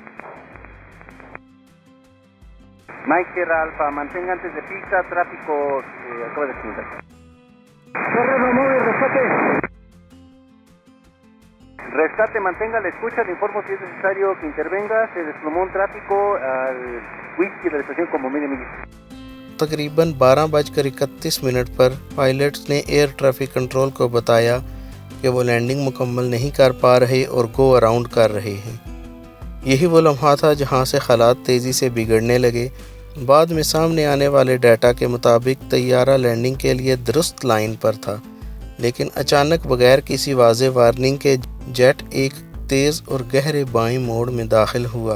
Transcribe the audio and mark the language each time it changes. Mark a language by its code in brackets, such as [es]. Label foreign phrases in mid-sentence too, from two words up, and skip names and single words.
[es] Mike Sierra Alfa, mantenga antes de pista, tráfico acaba de explotar. Terreno móvil, rescate. Rescate, mantenga la escucha, le informo si es necesario que intervenga, se desplomó un tráfico al whisky de la estación como media milla. [ur] تقریباً 12:31 پر پائلٹس نے [en] air traffic control [ur] کو بتایا کہ وہ لینڈنگ مکمل نہیں کر پا رہے اور [en] go around [ur] کر رہے ہیں۔ یہی وہ لمحہ تھا جہاں سے حالات تیزی سے بگڑنے لگے۔ بعد میں سامنے آنے والے ڈیٹا کے مطابق طیارہ لینڈنگ کے لیے درست لائن پر تھا، لیکن اچانک بغیر کسی واضح وارننگ کے جیٹ ایک تیز اور گہرے بائیں موڑ میں داخل ہوا۔